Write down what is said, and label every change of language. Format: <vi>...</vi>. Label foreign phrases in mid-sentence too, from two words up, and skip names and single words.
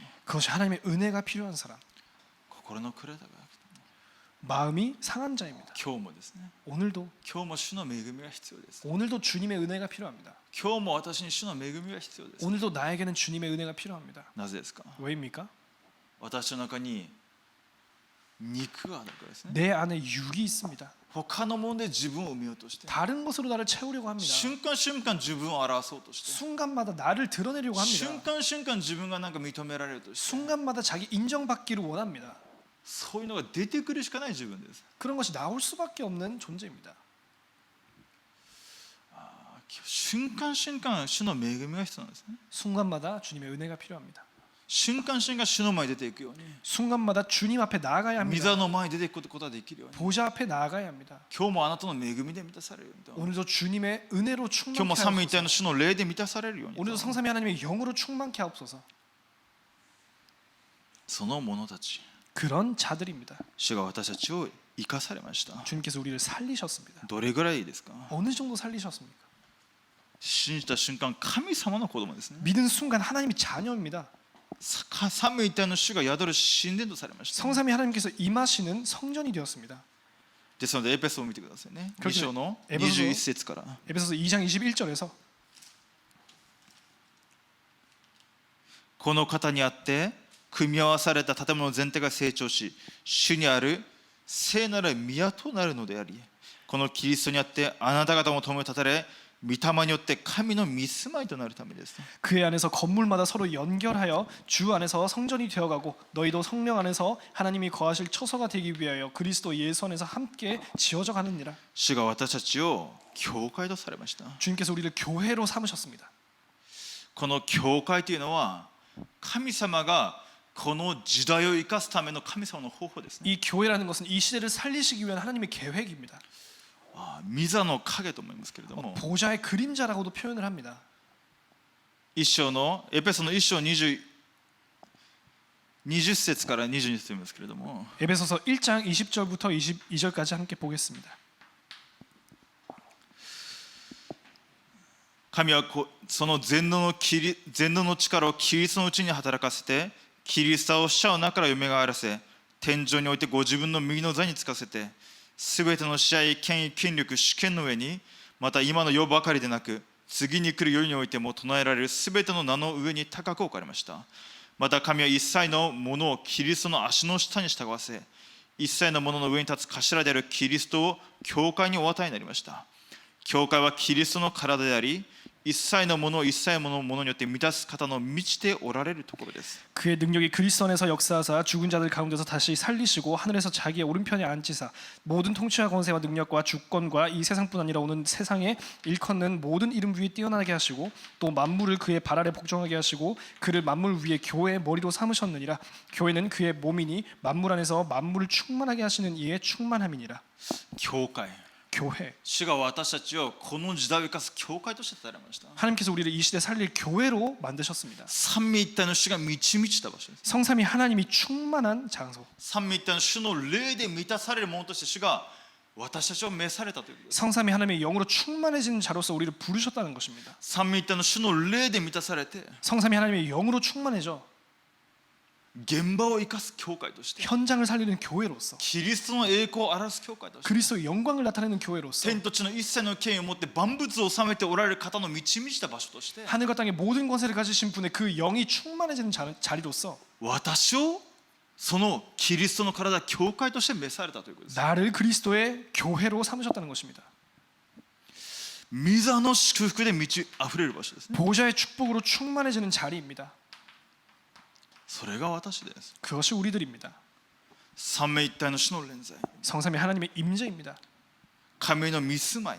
<ko>그것이 하나님의 은혜가 필요한 사람,</ko> <ja>心の暗さが</ja> <ko>마음이 상한 자입니다.</ko> <ja>今日もですね、</ja> <ko>오늘도</ko> <ja>今日も主の恵みが必要です。</ja> <ko>오늘도 주님의 은혜가 필요합니다.</ko> <ja>今日も私に主の恵みが必要です。</ja> <ko>오늘도 나에게는 주님의 은혜가 필요합니다.</ko> <ja>なぜですか？</ja> <ko>왜입니까?</ko> <ja>私の中に肉があるからですね。</ja> <ko>내 안에 육이 있습니다.</ko> <ja>他のもので自分を埋めようとして、</ja> <ko>다른 것으로 나를 채우려고 합니다.</ko> <ja>瞬間瞬間自分を表そうとして、</ja> <ko>순간마다 나를 드러내려고</ko> <ja>瞬</ja> <ko>합니다.</ko> <ja>間瞬間自分がなんか認められるとして、</ja> <ko>순간마다 자기 인정받기를 원합니다.</ko> <ja>そういうのが出てくるしかない自分です。</ja> <ko>그런 것이 나올 수밖에 없는 존재입니다.</ko> <ja>瞬間瞬間主の恵みが必要なんですね。</ja> <ko>순간마다 주님의 은혜가 필요합니다.</ko> <ja>瞬間瞬間主の前に出ていくように、</ja> <ko>순간마다 주님 앞에 나아가야</ko> <ja>御</ja> <ko>합니다.</ko> <ja>座の前に出ていくことができるように、</ja> <ko>보좌 앞에 나아가야 합니다.</ko> <ja>今日もあなたの恵みで満たされるように、</ja> <ko>오늘도 주님의 은혜로</ko> <ja>今日も</ja> <ko>충만케</ko> <ja>三位一体</ja> <ko>하옵소서.</ko> <ja>の主の霊で満たされるように、</ja> <ko>오늘도 성삼위 하나님의 영으로 충만케 하옵소서.</ko> <ja>その者たち、</ja> <ko>그런 자들입니다.</ko> <ja>主が私たちを生かされました。</ja> <ko>주님께서 우리를 살리셨습니다.</ko> <ja>どれぐらいですか？</ja> <ko>어느 정도 살리셨습니까?</ko> <ja>信じた瞬間神様の子供ですね。</ja> <ko>믿은 순간 하나님이 자녀입니다.</ko> <ja>三位一体の主が宿る神殿とされました。</ja> <ko>성삼위 하나님께서 임하시는 성전이 되었습니다.</ko> <ja>ですのでエペソを見てくださいね。</ja> <ko>그렇죠.</ko> <ja>2章のエペソ 21節から。</ja> <ko>에베소서 2장 21절에서</ko> <ja>この方にあって組み合わされた建物全体が成長し、主にある聖なる宮となるのであり、このキリストにあってあなた方も共に立たれ、御霊によって神の御住まいとなるためです。</ja> <ko>그의 안에서 건물마다 서로 연결하여 주 안에서 성전이 되어가고 너희도 성령 안에서 하나님이 거하실 처소가 되기 위하여 그리스도 예수 안에서 함께 지어져 가느니라.</ko> <ja>主が私たちを教会とされました。</ja> <ko>주님께서 우리를 교회로 삼으셨습니다.</ko> <ja>この教会というのは神様がこの時代を生かすための神様の方法ですね。</ja> <ko>이 교회라는 것은 이 시대를 살리시기 위한 하나님의 계획입니다.</ko> <ja>御座の影と思いますけれども、</ja> <ko>보좌의 그림자라고도 표현을 합니다.</ko> <ja>一章のエペソの1章20節から22節読みますけれども、</ja> <ko>에베소서 1장 20절부터 22절까지 함께 보겠습니다.</ko> <ja>神はその全能の力をキリストのうちに働かせて、キリストを死者の中から蘇らせ、天井においてご自分の右の座につかせて、すべての支配、権威、権力、主権の上に、また今の世ばかりでなく、次に来る世においても唱えられるすべての名の上に高く置かれました。また神は一切のものをキリストの足の下に従わせ、一切のものの上に立つ頭であるキリストを教会にお与えになりました。教会はキリストの体であり、一切のものを一切のものによって満たす方の満ちておられるところです。</ja> <ko>그의 능력이 그리스도 안에서 역사하사 죽은 자들 가운데서 다시 살리시고 하늘에서 자기의 오른편에 앉히사 모든 통치와 권세와 능력과 주권과 이 세상뿐 아니라 오는 세상에 일컫는 모든 이름 위에 뛰어나게 하시고 또 만물을 그의 발 아래 복종하게 하시고 그를 만물 위에 교회의 머리로 삼으셨느니라. 교회는 그의 몸이니 만물 안에서 만물을 충만하게 하시는 이의 충만함이니라.</ko> <ja>教会、</ja> <ko>교회.</ko> <ja>主が私たちをこの時代を生かす教会として与えられました。</ja> <ko>하나님께서 우리를 이 시대 살릴 교회로 만드셨습니다.</ko> <ja>三位一体の主が満ち満ちた場所です。</ja> <ko>성삼위 하나님이 충만한 장소.</ko> <ja>三位一体の主の霊で満たされるものとして主が私たちを召されたということです。</ja> <ko>성삼위 하나님의 영으로 충만해지는 자로서 우리를 부르셨다는 것입니다.</ko> <ja>三位一体の主の霊で満たされて</ja> <ko>성삼위 하나님의 영으로 충만해져</ko> <ja>現場を生かす教会として</ja> <ko>현장을 살리는 교회로서</ko> <ja>キリストの栄光を表す教会として</ja> <ko>그리스도의 영광을 나타내는 교회로서</ko> <ja>天と地の一切の権威を持って万物を治めておられる方の満ち満ちた場所として</ja> <ko>하늘과 땅의 모든 권세를 가지신 분의 그 영이 충만해지는 자리로서</ko> <ja>私をそのキリストの体教会として召されたということです。</ja> <ko>나를 그리스도의 교회로 삼으셨다는 것입니다.</ko> <ja>御座の祝福で満ち溢れる場所ですね。</ja> <ko>보좌의 축복으로 충만해지는 자리입니다.</ko> <ja>それが私です。</ja> <ko>그것이 우리들입니다.</ko> <ja>三位一体の主の臨在、</ja> <ko>성삼위 하나님의 임재입니다.</ko> <ja>神の御住まい、</ja>